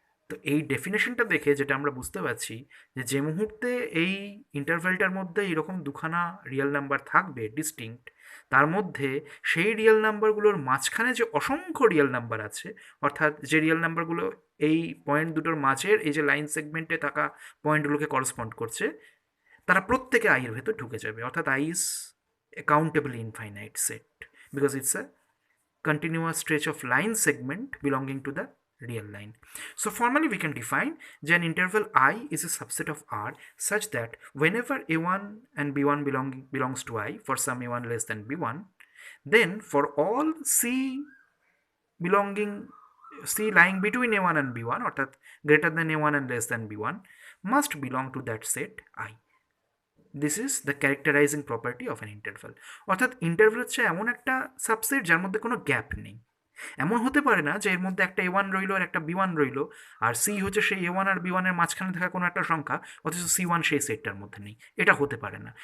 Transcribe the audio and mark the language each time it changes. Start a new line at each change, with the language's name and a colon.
Bangla: তো এই ডেফিনেশনটা দেখে যেটা আমরা বুঝতে পারছি যে যে মুহূর্তে এই ইন্টারভ্যালটার মধ্যে এরকম দুখানা রিয়েল নাম্বার থাকবে ডিস্টিংক্ট, তার মধ্যে সেই রিয়েল নাম্বারগুলোর মাঝখানে যে অসংখ্য রিয়েল নাম্বার আছে, অর্থাৎ যে রিয়েল নাম্বারগুলো এই পয়েন্ট দুটোর মাঝের এই যে লাইন সেগমেন্টে থাকা পয়েন্টগুলোকে করসপন্ড করছে, তারা প্রত্যেকে আই এর ভেতর ঢুকে যাবে।
English: অর্থাৎ I is a countable infinite set because it's a continuous stretch of line segment belonging to the real line. So formally we can define that an interval I is a subset of R such that whenever A1 and B1 belongs to I for some A1 less than B1, then for all belonging C lying between A1 and B1 অর্থাৎ greater than A1 and less than B1 must belong to that set I. This is the characterising property of an interval.
Bangla: অর্থাৎ interval হচ্ছে এমন একটা subset যার মধ্যে কোনো gap নেই। এমন হতে পারে না যে এর মধ্যে একটা A1 রইলো আর একটা B1 রইলো, আর সি হচ্ছে সেই A1 আর B1 এর মাঝখানে থাকা কোনো একটা সংখ্যা, অথচ C1 সেই সেটটার মধ্যে নেই। এটা হতে পারে না।